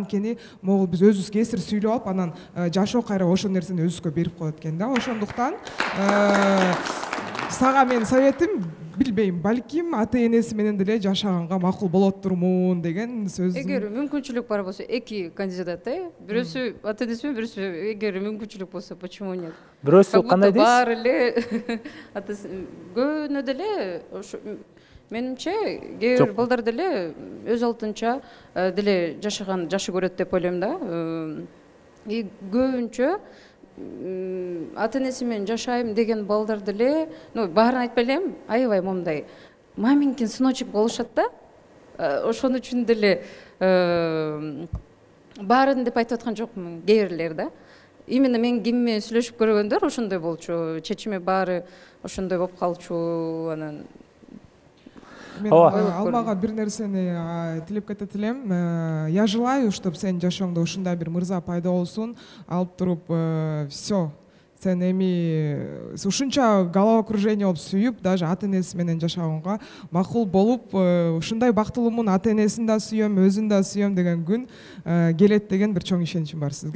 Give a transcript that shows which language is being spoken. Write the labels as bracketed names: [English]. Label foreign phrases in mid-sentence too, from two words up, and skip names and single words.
[Kyrgyz] Анткени могул биз өзүбүз кесир сүйлөп алып, анан жашоо кайра ошол нерсени өзүбүзгө берип коет экен да. Ошондуктан сага мен советим, билбейм, балким ата энеси менен деле жашаганга макул болот турмун деген сөзүм. Эгер мүмкүнчүлүк бар болсо, эки кандидат, бирөөсү ата энеси менен, бирөөсү эгер мүмкүнчүлүк болсо, [Russian] почему нет? [Kyrgyz] Бирөөсү кандай дейсиз? Баары эле көбүнө деле менимче кээ бир балдар деле өз алдынча деле жашаган жакшы көрөт деп ойлойм да. Көбүнчө ата энеси менен жашайм деген балдар деле, баарын айтпай элем, аябай момундай [Russian] маменькин сыночек [Kyrgyz] болушат да. Ошон үчүн деле баарын деп айтып аткан жокмун, кээ бирлер да. Именно мен ким менен сүйлөшүп көргөндөр ошондой болчу, чечими баары ошондой болуп калчу. Анан мен Алмага бир нерсени тилеп кетет элем. [Russian] Я желаю, чтобы [Kyrgyz] сенин жашооңдо ушундай бир мырза пайда болсун, алып туруп все. Сен эми ушунча головокружение болуп сүйүп, даже ата энеси менен жашаганга макул болуп, ушундай бактылуумун, ата энесин да сүйөм, өзүн да сүйөм деген күн келет деген бир чоң ишеничим бар сизге.